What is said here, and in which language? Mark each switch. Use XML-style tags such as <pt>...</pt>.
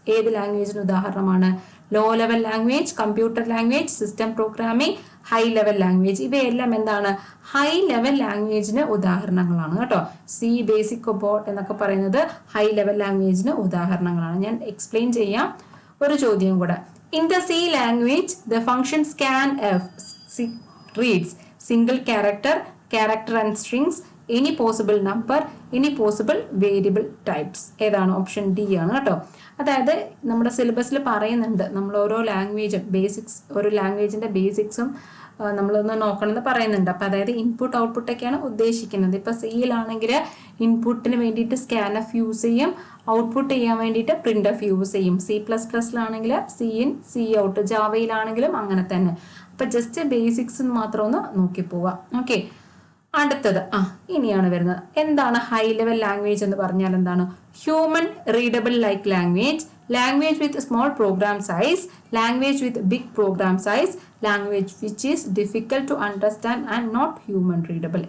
<ml>ഏത് ലാംഗ്വേജിന് ഉദാഹരണമാണ്? Low level language, computer language, system programming, high level language. ഇവയെല്ലാം എന്താണ്? ഹൈ ലെവൽ ലാംഗ്വേജിന് ഉദാഹരണങ്ങളാണ് കേട്ടോ. സി, ബേസിക്, COBOL എന്നൊക്കെ പറയുന്നത് ഹൈ ലെവൽ ലാംഗ്വേജിന് ഉദാഹരണങ്ങളാണ്. ഞാൻ എക്സ്പ്ലെയിൻ ചെയ്യാം. ഒരു ചോദ്യം കൂടെ,</ml> <en>In the C language the function scanf reads single character and strings, any possible number, any possible variable types.</en> <ml>ഏതാണ്? ഓപ്ഷൻ ഡി ആണ് കേട്ടോ. അതായത് നമ്മുടെ സിലബസിൽ പറയുന്നുണ്ട്, നമ്മൾ ഓരോ ലാംഗ്വേജും ബേസിക്സ്, ഒരു ലാംഗ്വേജിന്റെ ബേസിക്സും നമ്മളൊന്ന് നോക്കണമെന്ന് പറയുന്നുണ്ട്. അപ്പൊ അതായത് ഇൻപുട്ട് ഔട്ട്പുട്ട് ഒക്കെയാണ് ഉദ്ദേശിക്കുന്നത്. ഇപ്പൊ സിയിലാണെങ്കിൽ ഇൻപുട്ടിന് വേണ്ടിയിട്ട് സ്കാൻഎഫ് യൂസ് ചെയ്യും, ഔട്ട്പുട്ട് ചെയ്യാൻ വേണ്ടിയിട്ട് പ്രിന്റ്എഫ് യൂസ് ചെയ്യും. C++ലാണെങ്കിൽ സി ഇൻ സി ഔട്ട്, ജാവയിലാണെങ്കിലും അങ്ങനെ തന്നെ. അപ്പൊ ജസ്റ്റ് ബേസിക്സ് മാത്രം ഒന്ന് നോക്കി പോവാം. ഓക്കെ, അടുത്തത് ഇനിയാണ് വരുന്നത്. എന്താണ് ഹൈ ലെവൽ ലാംഗ്വേജ് എന്ന് പറഞ്ഞാൽ? എന്താണ്?</ml> <en>Human readable like language, language with small program size, language with big program size, language which is difficult to understand and not human readable.</en>